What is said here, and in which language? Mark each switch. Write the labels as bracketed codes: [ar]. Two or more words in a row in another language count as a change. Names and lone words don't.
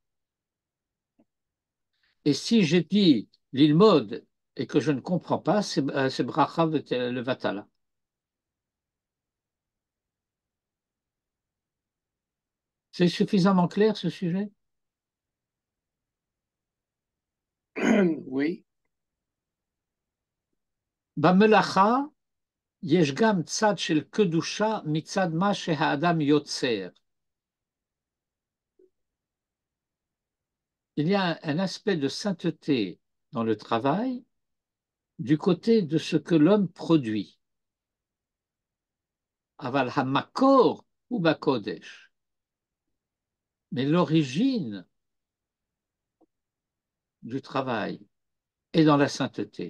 [fr] Et si j'ai dit l'ilmod et que je ne comprends pas, c'est [he] ברכה לבטלה. [fr] C'est suffisamment clair ce sujet? Oui. [he] במלאכה יש גם צד של קדושה מצד מה שהאדם יוצר. [fr] Il y a un aspect de sainteté dans le travail du côté de ce que l'homme produit. [he] אבל המקור הוא בקודש. [fr] Mais l'origine du travail est dans la sainteté.